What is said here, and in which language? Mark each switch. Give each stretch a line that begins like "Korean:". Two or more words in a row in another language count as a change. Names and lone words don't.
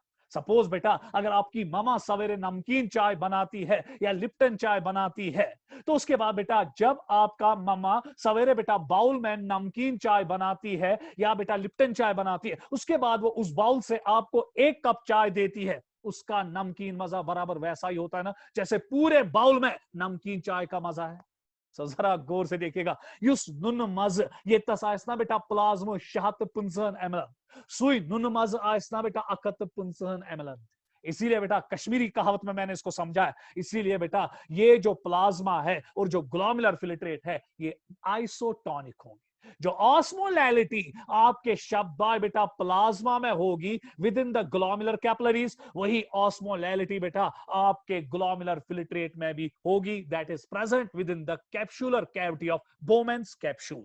Hindi: सपोज बेटा अगर आपकी मामा सवेरे नमकीन चाय बनाती है या लिप्टन चाय बनाती है, तो उसके बाद बेटा जब आपका मामा सवेरे बेटा बाउल में नमकीन चाय बनाती है या बेटा लिप्टन चाय बनाती है, उसके बाद वो उस बाउल से आपको 1 कप चाय देती है, उसका नमकीन मजा बराबर वैसा ही होता है ना, जैसे पूरे बाउल में नमकीन चाय का मजा है। सो जरा गौर से देखिएगा,
Kashmiri: युस नुन मज ये तस आयसना बेटा प्लाज्मो शहत पुंसन एमलन, सुई नुन मज आयसना बेटा अकत पुंसन एमलन।
Hindi: इसीलिए बेटा कश्मीरी कहावत में मैंने इसको समझा है। इसीलिए बेटा ये जो प्लाज्मा है और जो
English: glomerular filtrate
Hindi: है ये आइसोटोनिक होंगे। जो ऑस्मोलैलिटी आपके शब्द बेटा प्लाज्मा में होगी
English: within the glomerular capillaries,
Hindi: वही ऑस्मोलैलिटी बेटा आपके
English: glomerular filtrate
Hindi: में भी होगी,
English: that is present within the capsular cavity of Bowman's capsule.